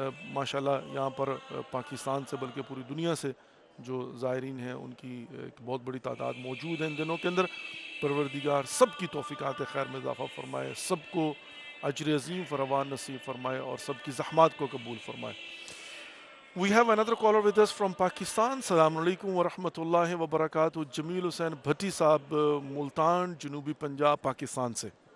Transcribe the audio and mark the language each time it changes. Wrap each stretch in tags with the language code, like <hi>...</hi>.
<hi>माशाल्लाह यहाँ पर पाकिस्तान से बल्कि पूरी दुनिया से जो ज़ायरीन हैं उनकी एक बहुत बड़ी तादाद मौजूद है इन दिनों के अंदर। परवरदिगार सब की तौफ़ीक़ात खैर में इज़ाफ़ा फ़रमाए, सबको अजर अज़ीम फरवान नसीब फरमाए और सब की ज़हमात को कबूल फरमाए।</hi> <en>We have another caller with us from Pakistan.</en> <ar>Assalamu alaikum wa rahmatullahi wa barakatuh.</ar> <hi>Jameel Hussain Bhatti साहब मुल्तान जनूबी पंजाब पाकिस्तान से.</hi>